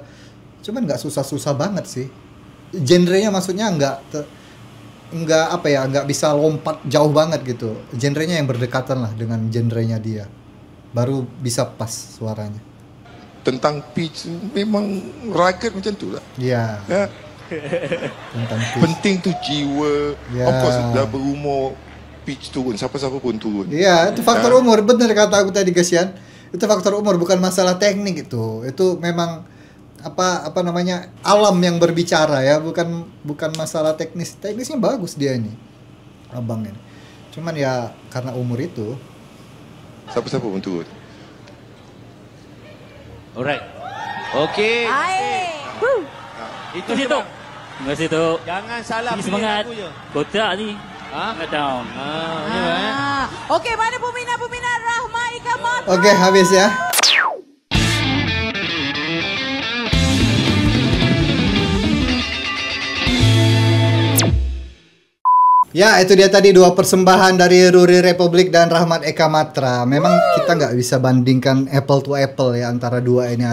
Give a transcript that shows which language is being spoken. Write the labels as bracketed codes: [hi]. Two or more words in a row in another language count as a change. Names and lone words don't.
[id] Cuman nggak susah-susah banget sih. Genrenya maksudnya nggak bisa lompat jauh banget gitu. Genrenya yang berdekatan lah dengan genrenya dia. Baru bisa pas suaranya. [ms] Tentang pitch memang rugged macam tu lah. Iya. Ya. Tentang pitch. Penting tu jiwa. Ya. [en] Of course [ms] dah berumur pitch turun, siapa-siapa pun turun. [id] Iya, itu faktor umur. Bener kata aku tadi kasihan. Itu faktor umur, bukan masalah teknik itu. Itu memang apa namanya, alam yang berbicara ya, bukan masalah teknis. Teknisnya bagus dia ini, abang ini. Cuman ya karena umur itu. [ms] Siapa-siapa pun turun. Alright. Okey. Itu je bang. Terima kasih Tok. Jangan salah Ini pilih semangat. lagu je. [id] Kotak ni. Nggak down. [ms] Okey, mana peminat-peminat Rahmat Eka Matra? [id] Oke, habis ya. [ms] Ya, itu dia tadi dua persembahan dari Ruri Republik dan Rahmat Eka Matra. [id] Memang kita nggak bisa bandingkan [en] apple to apple [id] ya antara dua ini.